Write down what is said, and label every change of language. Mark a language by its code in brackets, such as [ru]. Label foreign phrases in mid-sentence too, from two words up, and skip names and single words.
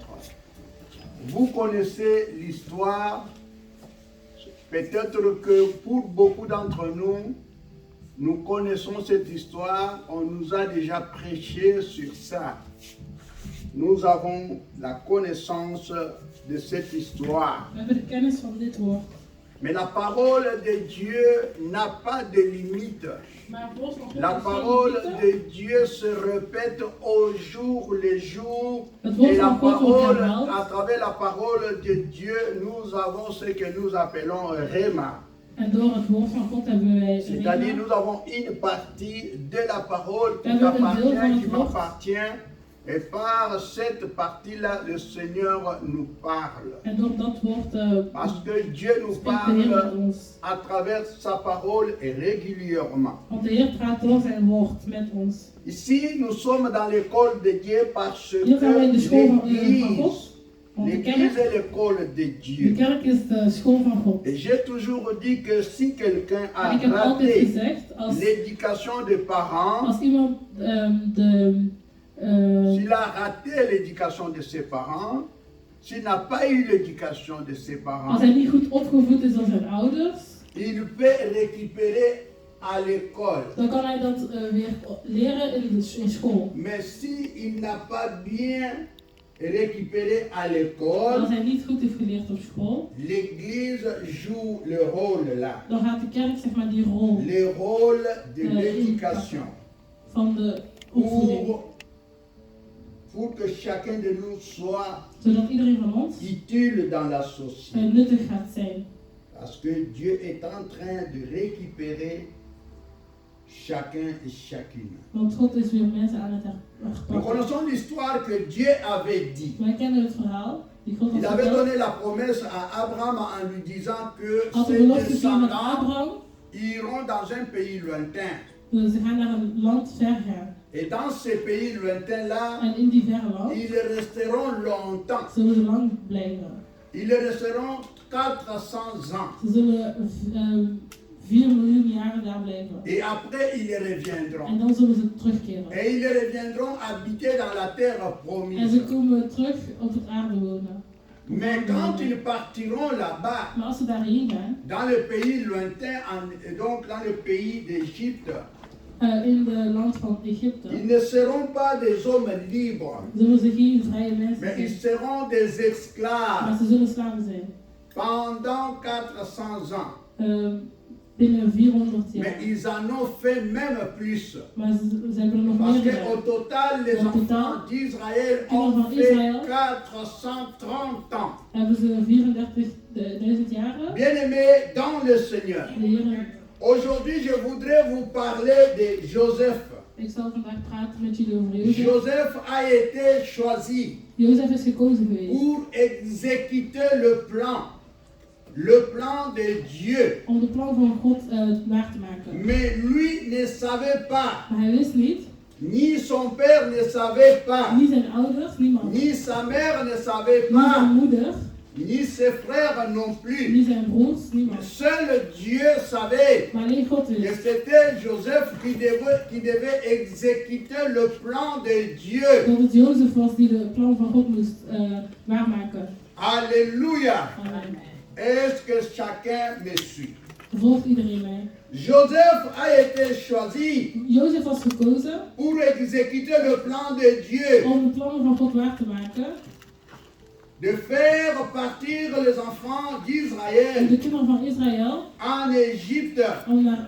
[fr] Vous connaissez l'histoire. Peut-être que pour beaucoup d'entre nous, nous connaissons cette histoire. On nous a déjà prêché sur ça. Nous avons la connaissance de cette histoire. [nl] We hebben de kennis van dit woord. [fr] Mais la parole de Dieu n'a pas de limite. [nl] Maar het woord van God [fr] La [nl] is [fr] parole [nl] geen limieten. [fr] de Dieu se répète au jour le jour. [nl] Het woord [fr] Et la [nl] van God wordt [fr] parole, [nl] herhaald. [fr] à travers la parole de Dieu, nous avons ce que nous appelons Réma. [nl] En door het woord van God hebben wij [fr] C'est-à-dire, [nl] Rema. [fr] nous avons une partie de la parole qui Nous avons un [nl] deel van [fr] m'appartient, [nl] het [fr] qui [nl] woord. [fr] m'appartient. Et par cette partie-là, le Seigneur nous parle. [nl] En door dat woord [fr] Parce que Dieu nous [nl] spreekt de Heer met [fr] parle [nl] ons. [fr] à travers sa parole et régulièrement. [nl] Want de Heer praat door zijn woord met ons. [fr] Ici, nous sommes dans l'école de Dieu parce [nl] Hier zijn we in de [fr] que [nl] school van God. [fr] l'Église, [nl] Want de [fr] l'Église [nl] kerk, [fr] est l'école de [nl] de [fr] Dieu. [nl] kerk is de school van God. [fr] Et j'ai toujours dit que si quelqu'un a [nl] En ik heb altijd [fr] raté [nl] gezegd, [fr] l'éducation des parents, [nl] als iemand [fr] s'il a raté l'éducation de ses parents, s'il n'a pas eu l'éducation de ses parents, [nl] als hij niet goed opgevoed is door zijn ouders, [fr] il peut récupérer à l'école. [nl] dan kan hij dat weer leren in school. [fr] Mais s'il n'a pas bien récupéré à [nl] Als [fr] l'école, [nl] hij niet goed heeft geleerd op school, [fr] l'Église joue le rôle là. [nl] dan gaat de kerk zeg maar die rol [fr] Le rôle de l'éducation. [nl] van de opvoeding. [fr] Pour que chacun de nous soit [nl] Zodat iedereen van ons [fr] utile dans la société. [nl] nuttig gaat zijn. [fr] Parce que Dieu est en train de récupérer chacun et chacune. [nl] Want God is weer mensen aan het [fr] Nous [nl] herpakken. [fr] connaissons l'histoire que Dieu avait dit. [nl] Wij kennen het verhaal die God [fr] Il [nl] had [fr] avait [nl] verteld. [fr] donné la promesse à Abraham en lui disant que [nl] Had de [fr] ses [nl] belofte gegeven met [fr] descendants [nl] Abraham. [fr] iront dans un pays lointain. [nl] Dus ze gaan naar een land ver gaan. [fr] Et dans ces pays lointains-là, [nl] En in die verre land [fr] ils resteront longtemps. [nl] zullen ze lang blijven. [fr] Ils resteront 400 ans. [nl] Ze zullen 4 miljoen jaren daar blijven. [fr] Et après, ils [nl] En [fr] reviendront. [nl] dan zullen ze terugkeren. [fr] Et ils reviendront habiter dans la terre [nl] En [fr] promise. [nl] ze komen terug op het aarde wonen. [fr] Mais quand ils partiront là-bas, [nl] Maar als ze daarheen gaan, [fr] dans le pays lointain, donc dans le pays d'Égypte, [nl] in de land van Egypte, [fr] ils ne seront pas des hommes libres, [nl] zullen ze geen vrije mensen [fr] mais ils [nl] zijn. [fr] seront des [nl] Maar [fr] esclaves [nl] ze zullen slaven zijn. [fr] pendant 400 ans. [nl] Binnen 400 [fr] Mais [nl] jaar. [fr] ils en ont fait même plus. [nl] Maar ze hebben er nog [fr] Parce [nl] meer [fr] qu'au [nl] gedaan. [fr] total, les Au total, enfants d'Israël [nl] kinderen [fr] ont [nl] van [fr] fait [nl] Israël [fr] 430 ans. [nl] Hebben ze 34.000 jaren. [fr] Bien-aimés dans le Seigneur, [nl] De Heer, [fr] aujourd'hui je voudrais vous parler de Joseph. [nl] ik zal vandaag praten met jullie over Jozef. [fr] Joseph a été choisi [nl] Jozef is gekozen geweest [fr] pour exécuter le plan de Dieu. [nl] om de plan van God waar te maken. [fr] Mais lui ne savait pas [nl] Maar hij wist niet [fr] Ni son père ne savait pas, [nl] Niet zijn ouders, niemand. [fr] ni sa mère ne savait [nl] Niet zijn [fr] pas, [nl] moeder, [fr] ni ses frères non plus. [nl] niet zijn broers, niemand. [fr] Seul Dieu savait. [nl] Maar alleen God [fr] Et [nl] wist. [fr] c'était Joseph qui devait exécuter le plan de Dieu. [nl] Dat het Jozef was die de plan van God moest waarmaken. [fr] Alléluia. [nl] Amen. [fr] Est-ce que chacun me suit? [nl] Volgt iedereen mij. [fr] Joseph a été choisi [nl] Jozef was gekozen [fr] pour exécuter le plan de Dieu, [nl] om de plannen van God waar te maken. [fr] de faire partir les enfants [nl] Om [fr] d'Israël [nl] de kinderen van Israël [fr] en Égypte. [nl] om naar